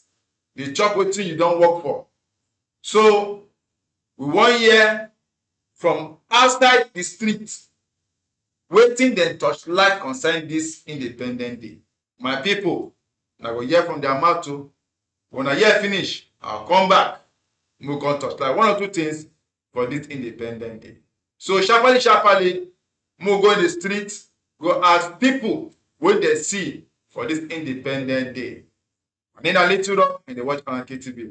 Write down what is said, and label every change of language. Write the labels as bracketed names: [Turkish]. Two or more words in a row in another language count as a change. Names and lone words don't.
[Nigerian Pidgin] Dey chop wetin you don work for. So, we wan hear from outside the street wetin dem torchlight concern this Independent Day. My people, I go hear from their mouth too. When I hear finish, I'll come back. We go torchlight one or two things for this Independent Day. So sharply, we go in the street, go ask people what they see for this Independent Day. And then I let you know and they watch Aranke TV.